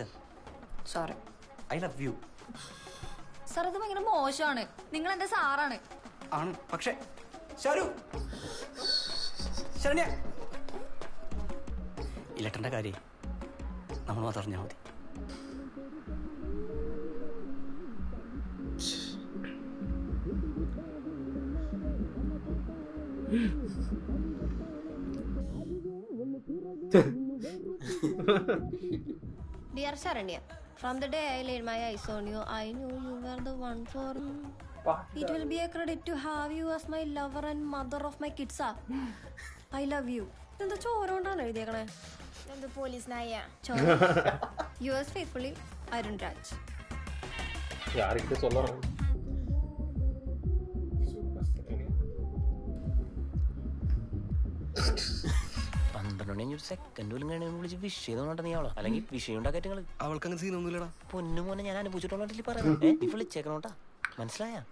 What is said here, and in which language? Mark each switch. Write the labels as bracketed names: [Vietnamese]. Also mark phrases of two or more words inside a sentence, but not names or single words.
[Malayalam] സോറി. [English] I love you. [Malayalam] സാർ ഇത് ഭയങ്കര മോശമാണ്. നിങ്ങൾ എൻ്റെ സാറാണ്. ആണ്, പക്ഷേ ശരണ്യ ഇലക്ടറിന്റെ കാര്യം നമ്മൾ മാത്രം അറിഞ്ഞാൽ മതി. [English] Dear Sharanya, from the day I laid my eyes on you, I knew you were the one for me. It will be a credit to have you as my lover and mother of my kids. I love you. [Malayalam] എന്താ ചോരോണ്ടാണ് എഴുതിയേക്കണേ? എന്ത് പോലീസ് നായ? [English] Yours faithfully, Arun Raj. [Tamil] யார்கிட்ட சொல்லறேன்? [Malayalam] ഒരു സെക്കൻഡ് പോലും കഴിഞ്ഞ വിളിച്ച് വിഷയം തോന്നണ്ട നീ അവളോ, അല്ലെങ്കിൽ വിഷയം ഉണ്ടാക്കിയിട്ട് നിങ്ങള്. അവൾക്ക് അങ്ങനെ സീനൊന്നുമില്ലടാ. പൊന്നു മോനെ ഞാൻ അനുഭവിച്ചിട്ടുള്ള പറയാം. നീ വിളിച്ചേക്കണോട്ടാ, മനസ്സിലായ?